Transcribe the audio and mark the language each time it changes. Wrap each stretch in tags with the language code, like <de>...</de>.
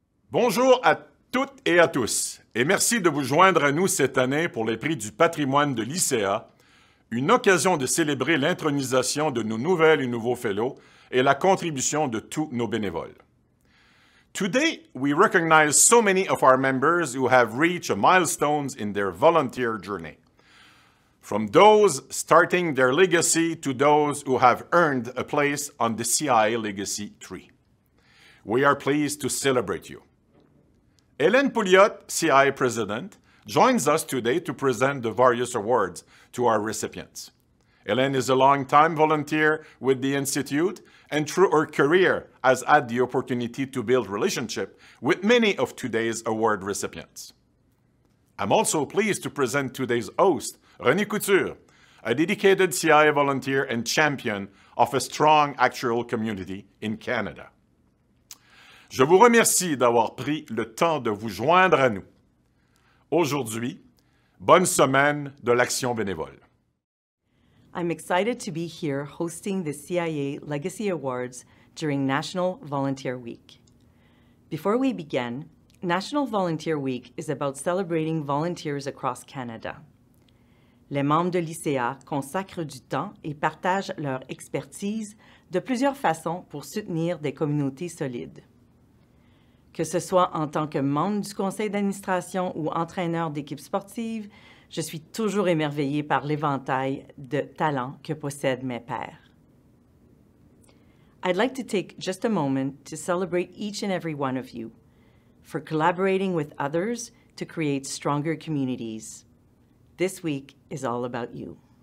<fr>Bonjour à toutes et à tous, et merci de vous joindre à nous cette année pour les prix du patrimoine de l'ICA, une occasion de célébrer l'intronisation de nos nouvelles et nouveaux fellows et la contribution de tous nos bénévoles.</fr> <en>Today, we recognize so many of our members who have reached milestones in their volunteer journey. From those starting their legacy to those who have earned a place on the CIA Legacy Tree. We are pleased to celebrate you. Hélène Pouliot, CIA President, joins us today to present the various awards to our recipients. Hélène is a long-time volunteer with the Institute and through her career has had the opportunity to build relationship with many of today's award recipients. I'm also pleased to present today's host, René Couture, a dedicated CIA volunteer and champion of a strong actual community in Canada.</en> <fr>Je vous remercie d'avoir pris le temps de vous joindre à nous. Aujourd'hui, bonne semaine de l'Action bénévole.</fr> <en>I'm excited to be here hosting the CIA Legacy Awards during National Volunteer Week. Before we begin, National Volunteer Week is about celebrating volunteers across Canada.</en> <fr>Les membres de l'ICA consacrent du temps et partagent leur expertise de plusieurs façons pour soutenir des communautés solides. Que ce soit en tant que membre du conseil d'administration ou entraîneur d'équipe sportive, je suis toujours émerveillée par l'éventail de talents que possèdent mes pairs.</fr> <en>I'd like to take just a moment to celebrate each and every one of you for collaborating with others to create stronger communities. This week is all about you.</en>